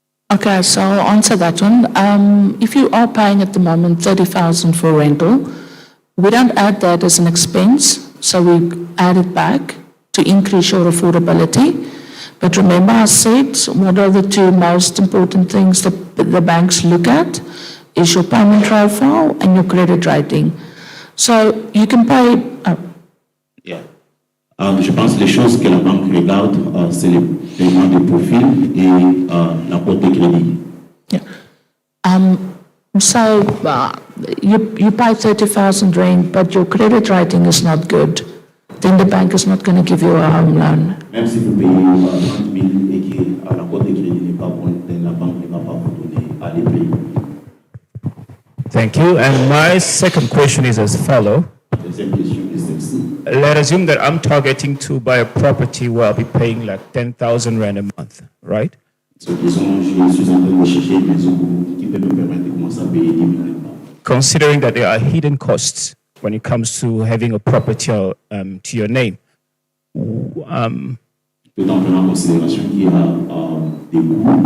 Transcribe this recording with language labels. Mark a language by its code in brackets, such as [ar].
[en] Okay, so I'll answer that one. If you are paying at the moment 30,000 for rental, we don't add that as an expense, so we add it back to increase your affordability. But remember, I said one of the two most important things that the banks look at is your payment profile and your credit rating. So you can pay. Yeah. [fr] Je pense que les choses que la banque regarde, c'est le paiement de profil et la cote de crédit. [en] Yeah. So you pay 30,000 rent, but your credit rating is not good, then the bank is not going to give you a home loan. [fr] Même si vous payez 30 000 et que la cote de crédit n'est pas bonne, [en] then [fr] la banque ne va pas vous donner à les payer. [en] Thank you. And my second question is as follows. [fr] Deuxième question est celle-ci. [en] Let's assume that I'm targeting to buy a property where I'll be paying like 10,000 rand a month, right? [fr] So, disons, je suis en train de chercher une maison qui peut me permettre de commencer à payer 10 000 rand. [en] Considering that there are hidden costs when it comes to having a property to your name. [fr] Peut en prendre en considération qu'il y a des coûts.